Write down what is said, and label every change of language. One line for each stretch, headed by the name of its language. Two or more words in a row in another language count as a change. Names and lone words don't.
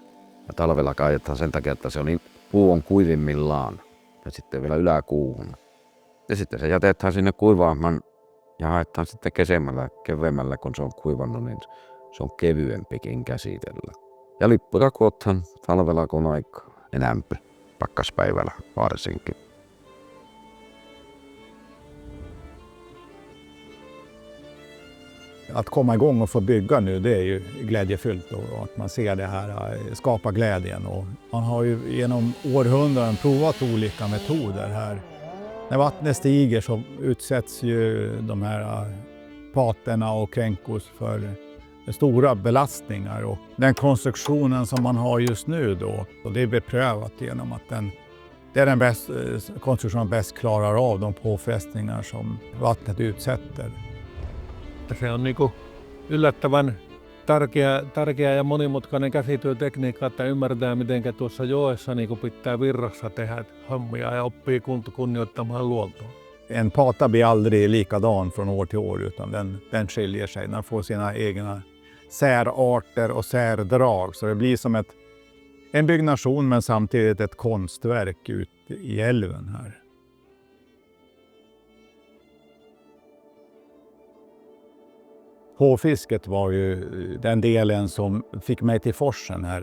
Finnish: Ja talvella kaadetaan sen takia, että puu on kuivimmillaan ja sitten vielä yläkuuhun. Ja sitten se jätetään sinne kuivaamaan ja haetaan sitten keveämmällä, kun se on kuivannut, niin se on kevyempikin käsitellä. Ja lippuja kootaan talvella kun aikaa enämpi. Pakkaspäivällä varsinkin.
Swedish: Att komma igång och få bygga nu, det är ju glädjefyllt och att man ser det här skapa glädjen. Och man har ju genom århundraden provat olika metoder här. När vattnet stiger så utsätts ju de här paterna och kränkos för stora belastningar, och den konstruktionen som man har just nu då, och det är beprövat genom att det är den konstruktionen som bäst klarar av de påfrestningar som vattnet utsätter.
Finnish: Se on yllättävän tärkeä ja monimutkainen käsityötekniikka, että ymmärtää miten tuossa joessa pitää virrassa tehdä hommia ja oppii kunnioittamaan luontoa.
Swedish: En pata blir aldrig likadan från år till år, utan den skiljer sig. Den får sina egna särarter och särdrag. Så det blir som en byggnation men samtidigt ett konstverk ut i älven här. Hårfisket var ju den delen som fick mig till forsen här.